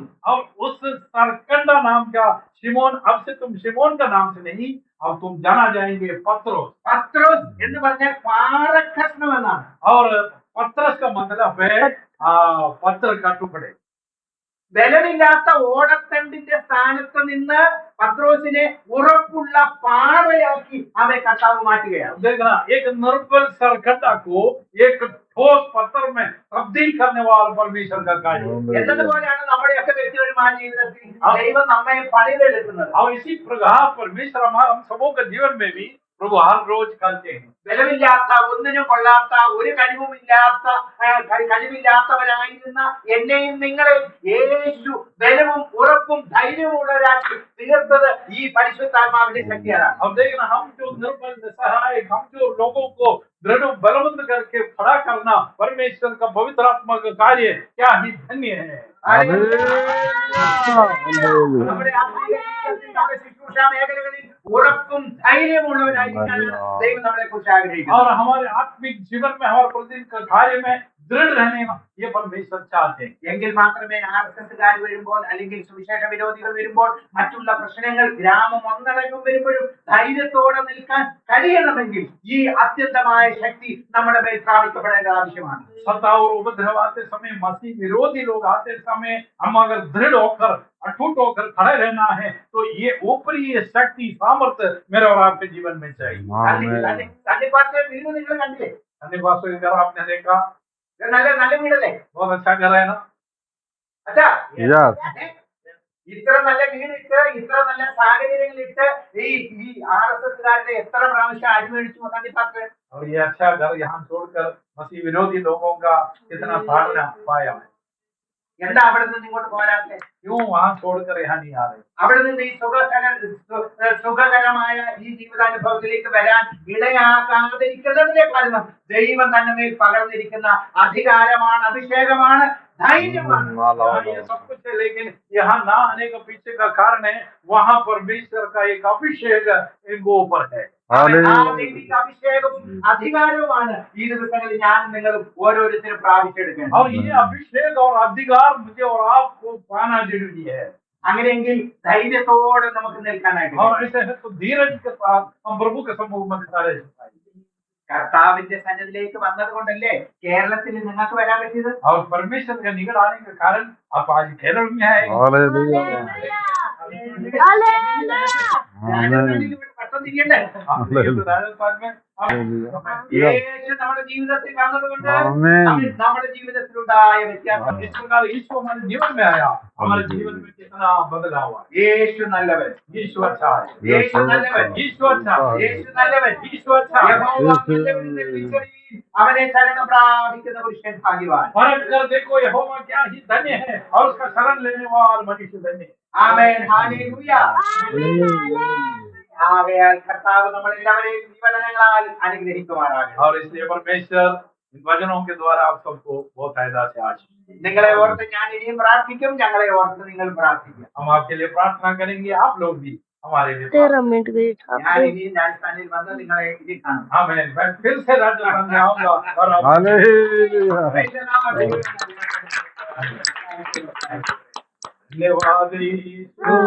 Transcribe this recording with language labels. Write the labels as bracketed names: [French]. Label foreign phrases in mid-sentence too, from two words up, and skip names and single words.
[Hindi] और उस सरकंडा नाम का शिमोन, अब से तुम शिमोन का नाम से नहीं, अब तुम जाना जाएंगे पत्रोस. [Malayalam] പത്രോസ് എന്ന് പറഞ്ഞാൽ പാറക്കഷ്ണം എന്നാണ്. [Hindi] और पत्रस का मतलब है पत्थर का टुकड़े. [Malayalam] ബലമില്ലാത്ത ഓടത്തണ്ടിന്റെ സ്ഥാനത്ത് നിന്ന് പത്രോസിനെ ഉറപ്പുള്ള പാറയാക്കി അവരെ കർത്താവ് മാറ്റുകയാണ്. [Hindi] देखना, एक निर्बल सरकंडा को एक ठोस पत्थर में तब्दील करने वाला परमेश्वर का कार्य. [Malayalam] എന്നതുപോലെയാണ് നമ്മുടെയൊക്കെ വ്യക്തിപരമായ ജീവിതത്തിൽ ദൈവം നമ്മെ പണിതെടുക്കുന്നത്. [Hindi] और इसी प्रकार परमेश्वर हम सबों के जीवन में भी प्रभु हर रोज करते हैं. [Malayalam] ബലമില്ലാത്ത, ഒന്നിനും കൊള്ളാത്ത, ഒരു കഴിവില്ലാത്തവരായിരുന്ന എന്നെയും നിങ്ങളെയും യേശു ബലവും ഉറപ്പും ധൈര്യമുള്ളവരാക്കി തീർത്തത് ഈ പരിശുദ്ധാത്മാവിന്റെ ശക്തിയാണ്. [Hindi] अब देखना, हम जो निर्बल निसहाय, हम जो लोगों को दृढ़ बलवंत करके खड़ा करना परमेश्वर का पवित्र आत्मा का कार्य क्या ही धन्य है. [Malayalam] നമ്മുടെ ആത്മീയ ജീവിതത്തിൽ, നമ്മുടെ ശുശ്രൂഷ മേഖലകളിൽ ഉറപ്പും ധൈര്യമുള്ളവരായിരിക്കാനാണ് ദൈവം നമ്മളെ കുറിച്ച് ആഗ്രഹിക്കുന്നത്. [Hindi] और हमारे आत्मिक जीवन में, हमारे प्रतिदिन के कार्य में दृढ़ रहने ये परमेश्वर चाहते हैं. [Malayalam] എങ്കിൽ മാത്രമേ ആർഎസ്എസ്കാർ വരുമ്പോൾ, അല്ലെങ്കിൽ സുവിശേഷ വിരോധികൾ വരുമ്പോൾ, മറ്റുള്ള പ്രശ്നങ്ങൾ ഗ്രാമം ഒന്നടങ്കം വരുമ്പോഴും ധൈര്യത്തോടെ നിൽക്കാൻ കഴിയണമെങ്കിൽ ഈ അത്യന്തമായ ശക്തി നമ്മുടെ മേൽ സ്ഥാപിക്കപ്പെടേണ്ട ആവശ്യമാണ്. [Hindi] सत्ता और उपद्रव आते समय, मसीह विरोधी लोग आते समय हम अगर दृढ़ होकर, अटूट होकर खड़े रहना है, तो ये ऊपरी ये शक्ति, सामर्थ्य मेरे और आपके जीवन में चाहिए. [Malayalam] തണ്ണിപ്പാട്ടിലെ വീട് നിങ്ങൾ കണ്ടില്ലേ? [Hindi] धन्यवाद. घर आपने देखा, [Malayalam] നല്ല നല്ല വീടല്ലേ? [Hindi] बहुत अच्छा घर है ना. അച്ഛാ, [English] Yes. [Malayalam] ഇത്ര നല്ല വീടിട്ട്, ഇത്ര നല്ല സാഹചര്യങ്ങളിട്ട് ഈ ആർഎസ്എസ്കാരുടെ എത്ര പ്രാവശ്യം അടിമേടിച്ചു തണ്ണിപ്പാട്ട്? [Hindi] और ये अच्छा घर यहाँ छोड़कर मसीह विरोधी लोगों का कितना भागना पाया है. [Malayalam] എന്താ അവിടെ നിന്ന് ഇങ്ങോട്ട് പോരാത്തെ? [Hindi] क्यों वहाँ छोड़कर यहाँ नहीं आ रहे? [Malayalam] അവിടെ നിന്ന് ഈ സുഖകരമായ ഈ ജീവിതാനുഭവത്തിലേക്ക് വരാൻ ഇടയാകാതിരിക്കുന്നതിന്റെ കാരണം ദൈവം തന്നെ മേൽ പകർന്നിരിക്കുന്ന അധികാരമാണ്, അഭിഷേകമാണ്, ധൈര്യമാണ്. [Hindi] ये सब कुछ है, लेकिन यहाँ ना आने का पीछे का कारण है वहाँ परमेश्वर का एक अभिषेक इनको ऊपर है. [Malayalam] ആ ദൈവിക അഭിഷേകവും അധികാരവുമാണ് ഈ ദിവസങ്ങളിൽ ഞാനും നിങ്ങളും ഓരോരുത്തരും പ്രാപിച്ചെടുക്കേണ്ടത്. [Hindi] और ये अभिषेक और अधिकार मुझे और आपको पाना जरूरी है. [Malayalam] അങ്ങനെയെങ്കിൽ ധൈര്യത്തോടെ നമുക്ക് നിൽക്കാനായിട്ട്. [Hindi] और ऐसे है तो धीरज के साथ हम प्रभु के सम्मुख में खड़े रह पाएंगे. [Malayalam] കർത്താവിന്റെ സന്നിധിയിലേക്ക് വന്നത് കൊണ്ടല്ലേ കേരളത്തിൽ നിങ്ങൾക്ക് വരാൻ പറ്റിയത്? [Hindi] और परमेश्वर के निकट आने के कारण आप आज केरल में है. [Malayalam] രാജസ്ഥാനിൽ ഇവിടെ പെട്ടെന്നിരിക്കണ്ടേ? [Hindi] राजस्थान में [Malayalam] യേശു നമ്മുടെ ജീവിതത്തിൽ വന്നതുകൊണ്ട് നമ്മുടെ ജീവിതത്തിലുണ്ടായ വ്യത്യാസം. [Hindi] इस प्रकार यीशु हमारे जीवन में आया, हमारे जीवन में कितना बदलाव हुआ. [Malayalam] യേശു നല്ലവൻ, [Hindi] यीशु अच्छा है. [Malayalam] യേശു നല്ലവൻ, [Hindi] यीशु अच्छा है. [Malayalam] യേശു നല്ലവൻ, [Hindi] यीशु अच्छा है. [Malayalam] യഹോവ നല്ലവനെന്ന് തിരിച്ചറിയുവിൻ. അവനെ ശരണം പ്രാപിക്കുന്ന പുരുഷൻ ഭാഗ്യവാൻ. [Hindi] परख कर देखो यहोवा क्या ही धन्य है, और उसका शरण लेने वाला मनुष्य धन्य है. [Malayalam] ആമേൻ, ഹല്ലേലൂയ. ആകയാൽ കർത്താവ് നമ്മളെല്ലാവരെയും ജീവനങ്ങളാൽ അനുഗ്രഹിക്കുമാറാകട്ടെ. [Hindi] और इसलिए परमेश्वर इन वचनों के द्वारा आप सबको बहुत फायदा से आशीष दे. [Malayalam] നിങ്ങളെ ഓർത്ത് ഞാൻ ഇനിയും പ്രാർത്ഥിക്കും, ഞങ്ങളെ ഓർത്ത് നിങ്ങൾ പ്രാർത്ഥിക്കും. [Hindi] हम आपके लिए प्रार्थना करेंगे, आप लोग भी हमारे लिए. 13 मिनट गई था. [Malayalam] ഞാൻ ഇനിയും രാജസ്ഥാനിൽ വന്ന് നിങ്ങളെ ഇനി കാണും. [Hindi] आमीन. मैं फिर से राजस्थान में आऊंगा और आप धन्यवाद.